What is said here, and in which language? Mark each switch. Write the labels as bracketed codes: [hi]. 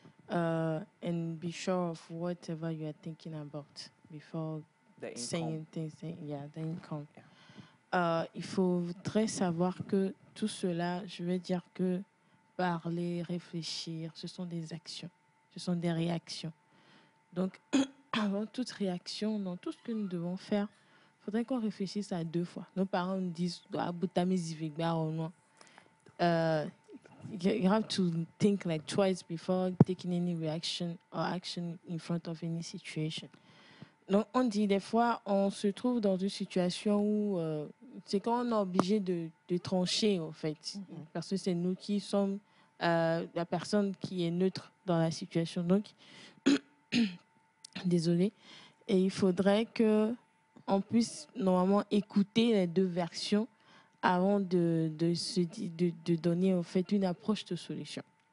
[en] And be sure of whatever you are thinking about before saying things. Yeah, the income. [fr] Il faudrait savoir que tout cela, je vais dire que parler, réfléchir, ce sont des actions, ce sont des réactions. Donc, avant toute réaction, dans tout ce que nous devons faire, il faudrait qu'on réfléchisse à deux fois. Nos parents nous disent, [en] you have to think like twice before taking any reaction or action in front of any situation. [fr] Donc, on dit des fois, on se trouve dans une situation où c'est quand on est obligé de trancher, en fait. Parce que c'est nous qui sommes la personne qui est neutre dans la situation. Donc, désolée. Et il faudrait qu'on puisse normalement écouter les deux versions avant de donner, en fait, une approche de solution.